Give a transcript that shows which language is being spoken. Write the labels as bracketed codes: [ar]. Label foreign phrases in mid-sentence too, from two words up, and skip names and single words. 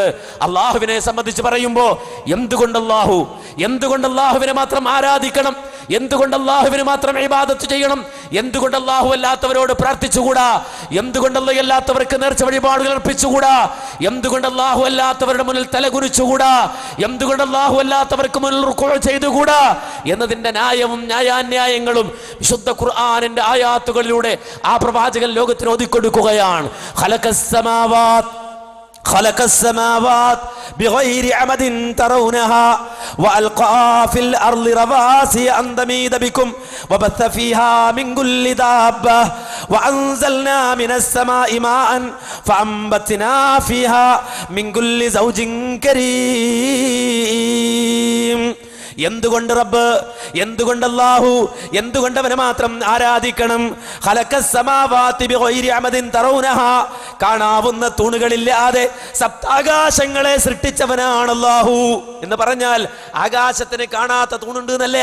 [ml] അള്ളാഹുവിനെ സംബന്ധിച്ച് പറയുമ്പോൾ എന്തുകൊണ്ട് അള്ളാഹുവിനെ മാത്രം ആരാധിക്കണം, എന്തുകൊണ്ട് അള്ളാഹുവിന് മാത്രം ഇബാദത്ത് ചെയ്യണം, എന്തുകൊണ്ട് അള്ളാഹു അല്ലാത്തവരോട് പ്രാർത്ഥിച്ചുകൂടാ, എന്തുകൊണ്ട് അല്ലാത്തവർക്ക് നേർച്ച വഴിപാടുകൾ അർപ്പിച്ചുകൂടാ, എന്തുകൊണ്ട് അള്ളാഹു അല്ലാത്തവരുടെ മുന്നിൽ തലകുനിച്ചുകൂടാ, എന്തുകൊണ്ട് അള്ളാഹു അല്ലാത്തവർക്ക് മുന്നിൽ റുക്കൂ ചെയ്തുകൂടാ എന്നതിന്റെ ന്യായവും ന്യായാന്യായങ്ങളും വിശുദ്ധ ഖുർആനിന്റെ ആയാത്തുകളിലൂടെ ആ പ്രവാചകൻ ലോകത്തിന് ഓതിക്കൊടുക്കുകയാണ്. [ar] خلق السماوات بغير عمد ترونها وألقى في الأرض رواسي أن تميد بكم وبث فيها من كل دابة وأنزلنا من السماء ماء فأنبتنا فيها من كل زوج كريم. [ml] എന്തുകൊണ്ട് റബ്ബ്, എന്തുകൊണ്ട് അല്ലാഹു, എന്തുകൊണ്ട് അവനെ മാത്രം ആരാധിക്കണം? [ar] خلق السماوات بغير عمد ترونها, [ml] കാണാവുന്ന തൂണുകളില്ലാതെ സപ്താകാശങ്ങളെ സൃഷ്ടിച്ചവനാണ് അല്ലാഹു എന്ന് പറഞ്ഞാൽ ആകാശത്തിന് കാണാത്ത തൂണുണ്ട് എന്നല്ല.